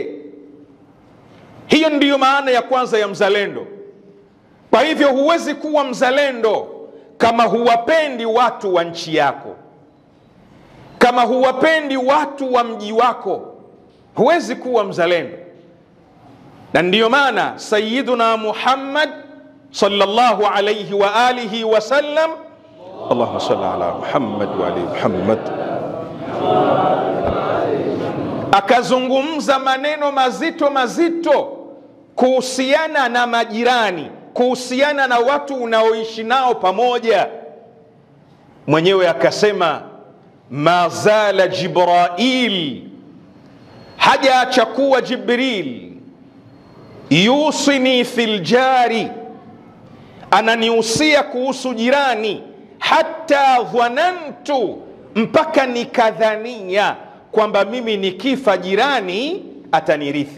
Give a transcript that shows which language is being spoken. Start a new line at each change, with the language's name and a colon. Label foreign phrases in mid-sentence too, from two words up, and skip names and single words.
Swahili: Hiyo ndiyo maana ya kwanza ya mzalendo. Kwa hivyo huwezi kuwa mzalendo kama huwapendi watu wa nchi yako, kama huwapendi watu wa mji wako, huwezi kuwa mzalendo. Na ndiyo maana Sayyiduna Muhammad
Arabic: صلى الله عليه وآله وسلم اللهم صل على محمد وآل محمد,
Swahili: akazungumza maneno mazito mazito kuhusiana na majirani, kuhusiana na watu unaoishi nao pamoja. Mwenyewe akasema,
Arabic: ما زال جبريل,
Swahili: hajaacha kuwa Jibril,
Arabic: يوصيني في الجار,
Swahili: ananihusia kuhusu jirani,
Arabic: حتى ظننت,
Swahili: mpaka nikadhania kwamba mimi nikifa jirani atanirithi.